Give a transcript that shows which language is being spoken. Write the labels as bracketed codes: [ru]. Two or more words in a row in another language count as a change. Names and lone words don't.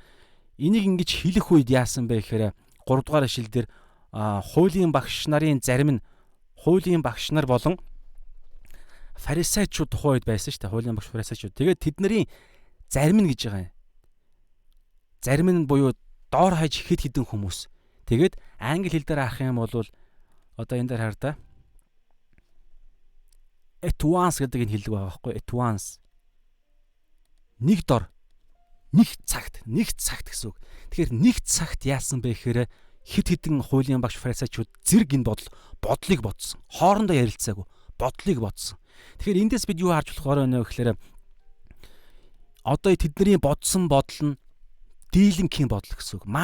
[mn] Энийг ингэж хэлэх үед яасан бэ гэхээр 3 дугаар ишлэл дээр хуулийн багш нарын зарим нь хуулийн багш нар болон фарисеучуд тухайн үед байсан шүү дээ. Хуулийн багш фарисеучуд. Тэгээд тэдний зарим нь гэж байгаа юм. Зарим нь буюу доор хаяж хэд хэдэн хүмүүс. Тэгээд англи хэл дээр харах юм бол одоо энэ дээр хар та. [en] At once [mn] гэдэг энэ хэлдэг байгаа байхгүй. [en] At once. [mn] Нэг дор, нэг цагт гэсэн үг. Тэгэхээр нэг цагт яасан бэ гэхээр хэд хэдэн хуулийн багш фарисеучуд зэрэг энэ бодлыг бодсон. Хоорондоо ярилцаагүй бодлыг бодсон. Тэгэхээр эндээс бид юу харж болох вэ гэхээр одоо тэдний бодсон бодол нь дийлэнхийн бодол гэсэн үг.